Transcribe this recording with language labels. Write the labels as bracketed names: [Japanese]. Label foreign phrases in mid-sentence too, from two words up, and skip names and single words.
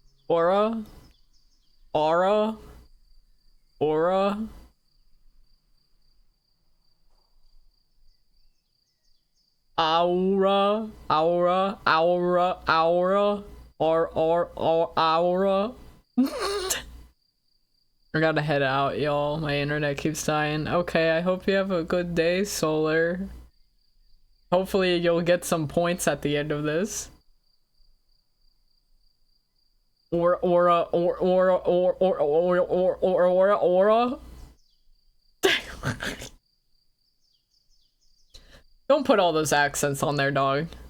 [English] Aura? Aura? Aura? Aura? Aura? Aura? Aura? Aura? I gotta head out, y'all. My internet keeps dying. Okay, I hope you have a good day, Solar. Hopefully you'll get some points at the end of this. Aura. Don't put all those accents on there, dog.